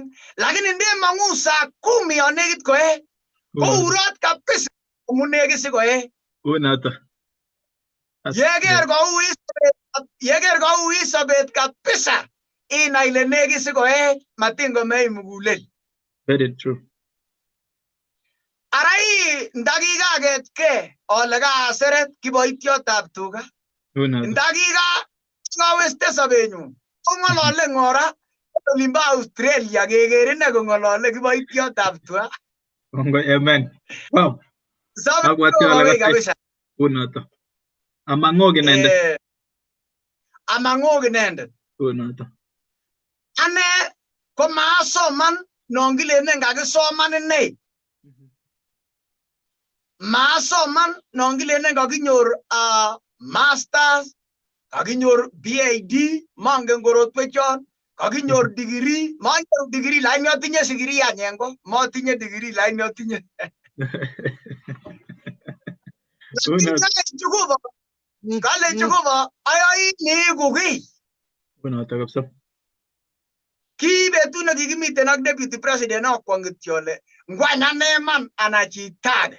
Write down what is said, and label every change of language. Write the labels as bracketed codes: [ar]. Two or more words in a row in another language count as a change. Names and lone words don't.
[kln] Lakini ndemang'u saa 10 yon nekit koe kourot kabisa amun nekit sikoe. Unoto. Yeker kouit sobet kabisa inai ile nekit sikoe matin komei mugulel. [en] Very true. [kln] Arai ndakikaketkei ole kaseret kiboityotab tuga. Ndakikaweste sobenyun kong'olole ng'ora olimbo Australia keker ine kong'olole kiboityotab tuga. [en] Amen. Wow. [kln] Kabisa. Unoto. Amang'ok inendet. Amang'ok inendet. Unoto. Ane ko maasoman non kilenen kakisoman inei. Maasoman non kilenen kakinyor masters, kakinyor PhD, mangen korotwechon, kakinyor degree, mangen degree lakini atinye sigiri anyengo, matinye degree lakini atinye. Kale Jehova ayai niiku kiy. Unoto kabisa. Ki betut nekikimiten ak [en] deputy president [kln] akwong kityo ole ngwany ane man ana chito age.